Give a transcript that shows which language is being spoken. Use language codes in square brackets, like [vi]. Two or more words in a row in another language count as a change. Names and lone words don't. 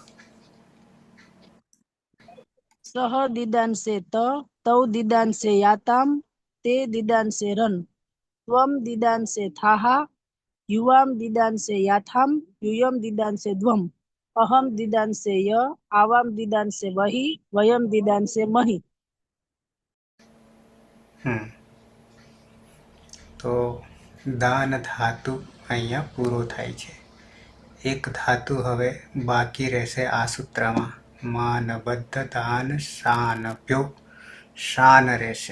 [sa] सः दिदांसे तौ दिदांसे याताम ते दिदांसे रन त्वं दिदांसे थाः युवां दिदांसे याथाम यूयं दिदांसे द्वम अहम दिदांसे य आवाम दिदांसे वही वयम दिदांसे मही [gu] તો દાન ધાતુ અહીંયા પૂરો થાય છે. એક ધાતુ હવે બાકી રહેશે આ સૂત્રમાં. [sa] માન બદ્ધ દાન શાનભ્યો [gu] શાન રહેશે.